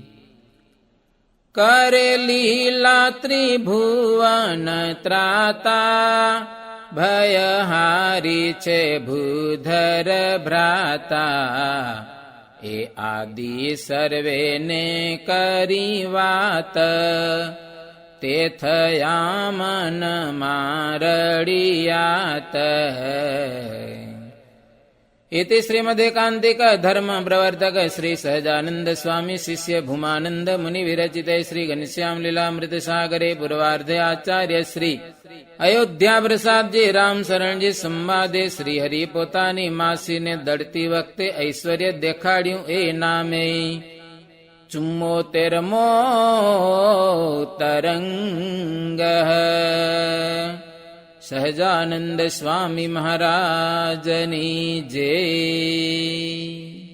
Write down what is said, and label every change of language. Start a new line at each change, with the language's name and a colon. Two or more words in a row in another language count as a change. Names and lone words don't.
Gujarati: કરેલી લાત્રી ભુવન ત્રાતા, ભયહારી છે ભૂધર ભ્રાતા. એ આદિ સર્વેને કરી વાત, તે થયા મન મારડિયાત.
Sanskrit: इति श्रीमदेकान्तिक धर्म प्रवर्तक श्री सहजानंद स्वामी शिष्य भूमानंद मुनि विरचिते श्री घनश्याम लीलामृत सागरे पूर्वार्धे आचार्य श्री
Gujarati: અયોધ્યા પ્રસાદજી રામ શરણજી સંવાદે શ્રી હરિ પોતાની માસીને દડતી વખતે ઐશ્વર્ય દેખાડ્યું એ નામે 74મો તરંગ સહજાનંદ સ્વામી મહારાજની જય.